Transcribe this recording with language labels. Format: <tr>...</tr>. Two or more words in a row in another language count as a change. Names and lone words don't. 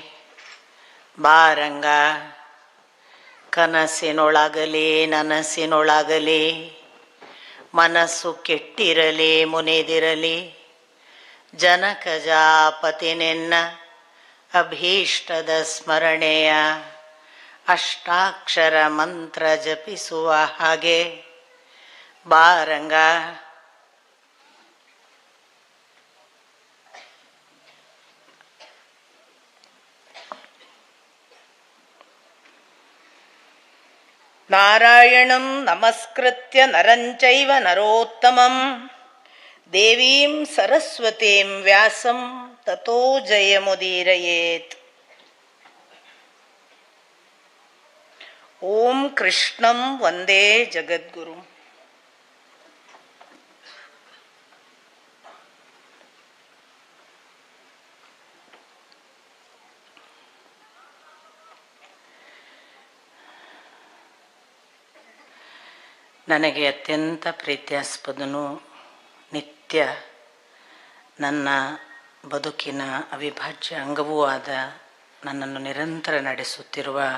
<kn>ಬಾರಂಗ ಕನಸಿನೊಳಗಲಿ ನನಸಿನೊಳಗಲಿ, ಮನಸ್ಸು ಕೆಟ್ಟಿರಲಿ ಮುನಿದಿರಲಿ. ಜನಕಜಾಪತಿ ನಿನ್ನ ಅಭೀಷ್ಟದ ಸ್ಮರಣೆಯ ಅಷ್ಟಾಕ್ಷರ ಮಂತ್ರ ಜಪಿಸುವ ಹಾಗೆ ಬಾರಂಗ.</kn> <sa>ನಾರಾಯಣಂ ನಮಸ್ಕೃತ್ಯ ನರಂಚೈವ ನರೋತ್ತಮಂ ದೇವೀಂ ಸರಸ್ವತೀಂ ವ್ಯಾಸಂ ತತೋ ಜಯಮುದೀರಯೇತ್. ಓಂ ಕೃಷ್ಣಂ ವಂದೇ ಜಗದ್ಗುರು.</sa> <kn>ನನಗೆ ಅತ್ಯಂತ ಪ್ರೀತ್ಯಾಸ್ಪದನು, ನಿತ್ಯ ನನ್ನ ಬದುಕಿನ ಅವಿಭಾಜ್ಯ ಅಂಗವೂ ಆದ, ನನ್ನನ್ನು ನಿರಂತರ ನಡೆಸುತ್ತಿರುವ</kn>